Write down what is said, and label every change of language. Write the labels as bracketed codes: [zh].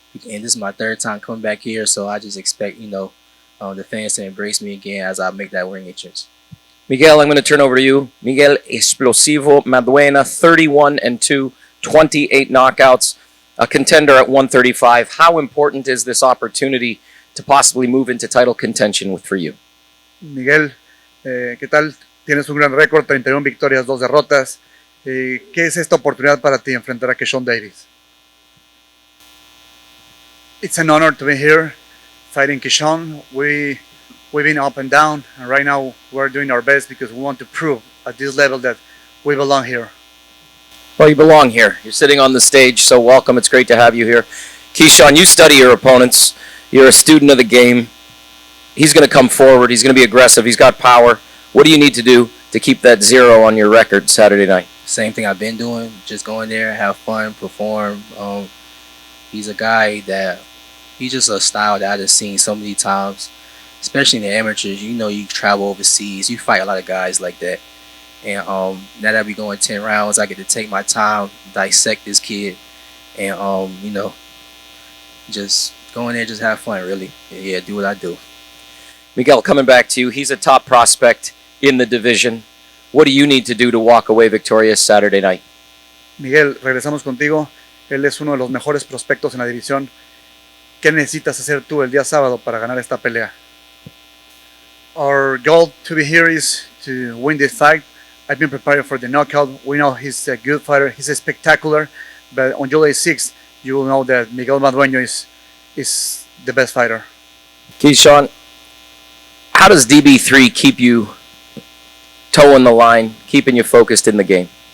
[en] And this is my 3rd time coming back here, so I just expect, you know, the fans to embrace me again as I make that ring entrance. Miguel, I'm going to turn over to you. Miguel Explosivo Maduena, 31-2, 28 knockouts, a contender at 135. How important is this opportunity to possibly move into title contention for you? [es] Miguel, ¿qué tal? Tienes un gran récord, 31 victorias, 2 derrotas. ¿Qué es esta oportunidad para ti enfrentar a Kristal Davis? [en] It's an honor to be here fighting Kristal. We've been up and down, and right now we're doing our best because we want to prove at this level that we belong here. Well, you belong here. You're sitting on the stage, so welcome. It's great to have you here. Kristal, you study your opponents. You're a student of the game. he's going to come forward. He's going to be aggressive. He's got power. What do you need to do to keep that 0 on your record Saturday night? Same thing I've been doing. Just go in there, have fun, perform. He's a guy that he's just a style that I've seen so many times, especially in the amateurs. You know, you travel overseas, you fight a lot of guys like that. And now that we going 10 rounds, I get to take my time, dissect this kid, and you know, just go in there, just have fun, really. Yeah, do what I do. Miguel, coming back to you, he's a top prospect in the division. What do you need to do to walk away victorious Saturday night? [es] Miguel, regresamos contigo. Él es uno de los mejores prospectos en la división. ¿Qué necesitas hacer tú el día sábado para ganar esta pelea? [en] Our goal to be here is to win this fight. I've been preparing for the knockout. We know he's a good fighter. He's a spectacular. But on July 6th, you will know that Miguel Madueño is the best fighter. Keyshawn, how does DB3 keep you toeing the line, keeping you focused in the game?